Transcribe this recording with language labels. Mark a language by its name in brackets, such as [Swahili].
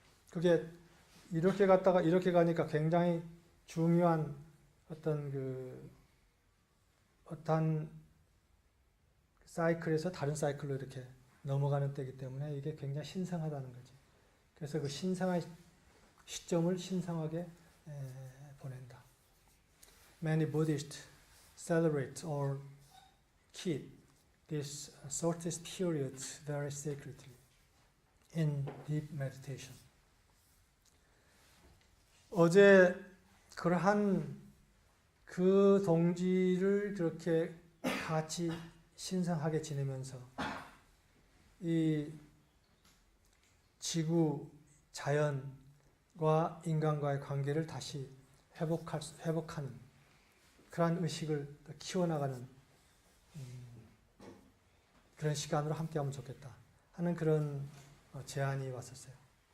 [Korean] 그게 이렇게 갔다가 이렇게 가니까 굉장히 중요한 어떤 사이클에서 다른 사이클로 이렇게 넘어가는 때이기 때문에 이게 굉장히 신성하다는 거지. 그래서 그 신성한 시점을 신성하게 보낸다. [English] Many Buddhists celebrate or keep this shortest period very sacredly in deep meditation. [Korean] 어제 그러한 그 동지를 그렇게 같이 신성하게 지내면서 이 지구, 자연과 인간과의 관계를 다시 회복하는 그러한 의식을 키워나가는 그런 시간으로 함께하면 좋겠다 하는 그런 제안이 왔었어요.